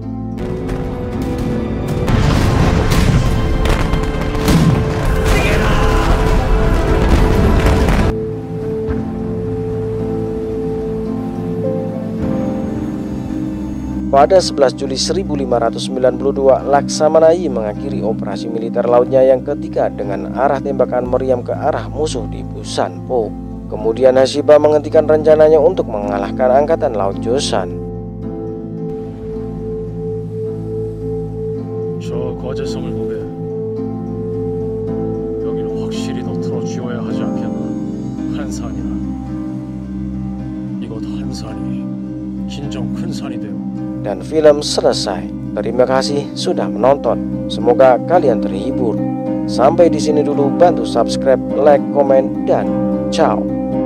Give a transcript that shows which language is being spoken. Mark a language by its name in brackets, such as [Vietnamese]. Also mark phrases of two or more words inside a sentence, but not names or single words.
[Indonesian] Pada 11 Juli 1592, Laksamana I mengakhiri operasi militer lautnya yang ketiga dengan arah tembakan meriam ke arah musuh di Busan Po. Kemudian Hashiba menghentikan rencananya untuk mengalahkan angkatan laut Joseon. [Korean] 저 거제성을 보게. 여기는 확실히 너트로 쥐어야 하지 않겠나? 한산이나. 이곳 한산이 진정 큰 산이 되어. [Indonesian] Dan film selesai. Terima kasih sudah menonton. Semoga kalian terhibur. Sampai di sini dulu. Bantu subscribe, like, komen, dan ciao.